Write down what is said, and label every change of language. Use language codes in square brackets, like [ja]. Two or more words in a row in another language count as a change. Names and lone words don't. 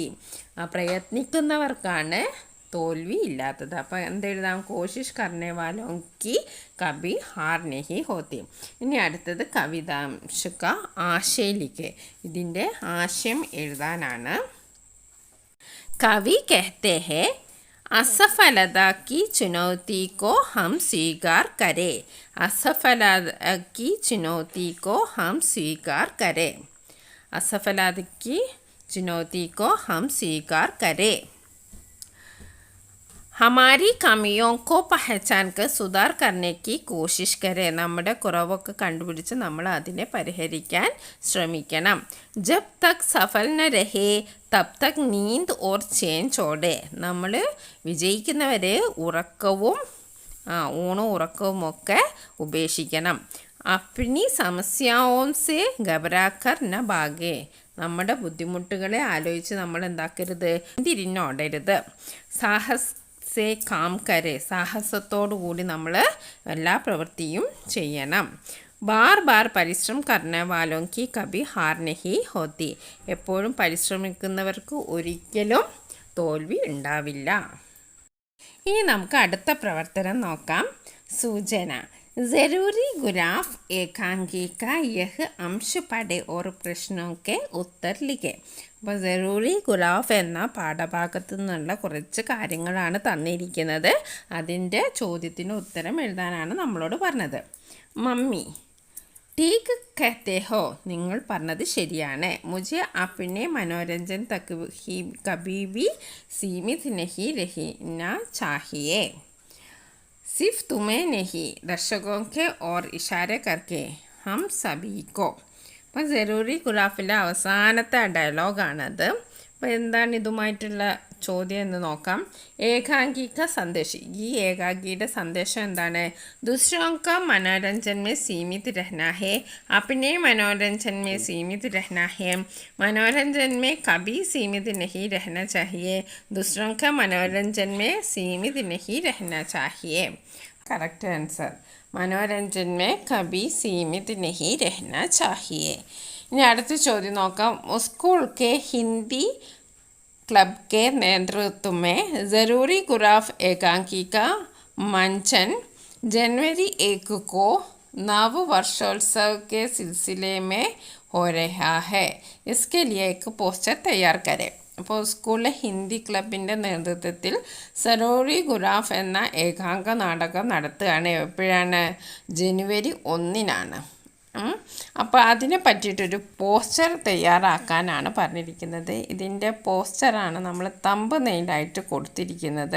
[ml] പ്രയത്നിക്കുന്നവർക്കാണ് തോൽവി ഇല്ലാത്തത്. അപ്പോൾ എന്തെഴുതാം? [hi] कोशिश करने वालों की कभी हार नहीं होती. [ml] ഇനി അടുത്തത് [hi] कवितांश का आशय लिखे. [ml] ഇതിൻ്റെ ആശയം എഴുതാനാണ്. [hi] കവി कहते हैं असफलता की चुनौती को हम स्वीकार करें. असफलता की चुनौती को हम स्वीकार करें. असफलता की चुनौती को हम स्वीकार करें. हमारी कमियों को पहचान कर सुधार करने की कोशिश करें. [ml] നമ്മുടെ കുറവൊക്കെ കണ്ടുപിടിച്ച് നമ്മൾ അതിനെ പരിഹരിക്കാൻ ശ്രമിക്കണം. [hi] जब तक सफल न रहे तब तक नींद और चैन छोड़े. [ml] നമ്മൾ വിജയിക്കുന്നവരെ ഉറക്കവും ഊണും ഉറക്കവും ഒക്കെ ഉപേക്ഷിക്കണം. [hi] अपनी समस्याओं से घबराकर न भागे. [ml] നമ്മുടെ ബുദ്ധിമുട്ടുകളെ ആലോചിച്ച് നമ്മൾ എന്താക്കരുത്? തിരിഞ്ഞോടരുത്. [hi] साहस से काम करे. [ml] സാഹസത്തോടു കൂടി നമ്മൾ എല്ലാ പ്രവൃത്തിയും ചെയ്യണം. [hi] बार बार परिश्रम करने वालों की कभी हार नहीं होती. [ml] എപ്പോഴും പരിശ്രമിക്കുന്നവർക്ക് ഒരിക്കലും തോൽവി ഉണ്ടാവില്ല. ഇനി നമുക്ക് അടുത്ത പ്രവർത്തനം നോക്കാം. സൂചന. [hi] ज़रूरी गुराफ एकांकी का यह अंश पढ़े और प्रश्नों के उत्तर लिखे. [ml] അപ്പോൾ ജറൂറി ഗുലാഫ് എന്ന പാഠഭാഗത്തു നിന്നുള്ള കുറച്ച് കാര്യങ്ങളാണ് തന്നിരിക്കുന്നത്. അതിൻ്റെ ചോദ്യത്തിന് ഉത്തരം എഴുതാനാണ് നമ്മളോട് പറഞ്ഞത്. [hi] മമ്മി ठीक कहते हो, [ml] നിങ്ങൾ പറഞ്ഞത് ശരിയാണ്. [hi] मुझे अपने मनोरंजन तक ही कभी भी सीमित नहीं रहना चाहिए. सिर्फ तुम्हें नहीं, दर्शकों के और इशारे करके हम सभी को. [ml] അപ്പോൾ ജറൂറി ഖുറാഫിലെ അവസാനത്തെ ഡയലോഗാണത്. അപ്പോൾ എന്താണ് ഇതുമായിട്ടുള്ള ചോദ്യം എന്ന് നോക്കാം. ഏകാംഗിക സന്ദേശം. ഈ ഏകാംഗിയുടെ സന്ദേശം എന്താണ്? [hi] दूसरों का मनोरंजन में सीमित रहना है, अपने मनोरंजन में सीमित रहना है, मनोरंजन में कभी सीमित नहीं रहना चाहिए, दूसरों का मनोरंजन में सीमित नहीं रहना चाहिए. [en] correct answer. [hi] मनोरंजन में कभी सीमित नहीं रहना चाहिए. [ml] ഇനി അടുത്ത ചോദ്യം നോക്കാം. [hi] स्कूल के हिंदी क्लब के नेतृत्व में ज़रूरी गुराफ एकांकी का मंचन जनवरी 1 को नव वर्षोत्सव के सिलसिले में हो रहा है. इसके लिए एक पोस्टर तैयार करें. [ml] അപ്പോൾ സ്കൂളിലെ ഹിന്ദി ക്ലബിൻ്റെ നേതൃത്വത്തിൽ സരോറി ഗുറാഫ് എന്ന ഏകാംഗ നാടകം നടത്തുകയാണ്. എപ്പോഴാണ്? ജനുവരി 1-നാണ്. അപ്പോൾ അതിനെ പറ്റിയിട്ടൊരു പോസ്റ്റർ തയ്യാറാക്കാനാണ് പറഞ്ഞിരിക്കുന്നത്. ഇതിൻ്റെ പോസ്റ്ററാണ് നമ്മൾ തമ്പ് നെയിലായിട്ട് കൊടുത്തിരിക്കുന്നത്.